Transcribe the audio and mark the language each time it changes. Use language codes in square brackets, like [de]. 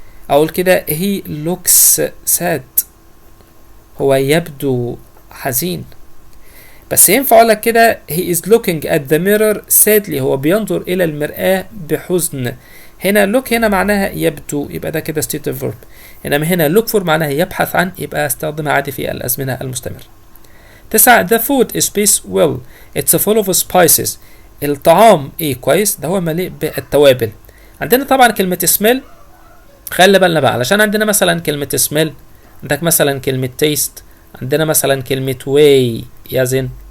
[ar] اقول كده [en] he looks sad، [ar] هو يبدو حزين. بس ينفع اقول لك كده [en] he is looking at the mirror sadly، [ar] هو بينظر الى المرآة بحزن. هنا look هنا معناها يبدو، يبقى ده كده state verb. انما هنا [en] look for [ar] معناها يبحث عن، يبقى استخدمها عادي في الازمنة المستمرة. 9. [en] the food is based well it's full of spices. [ar] الطعام كويس، ده هو مليء بالتوابل. عندنا طبعا كلمة smell، خلي بالنا بقى علشان عندنا مثلا كلمة smell، عندك مثلا كلمة taste، عندنا مثلا كلمة way يزن.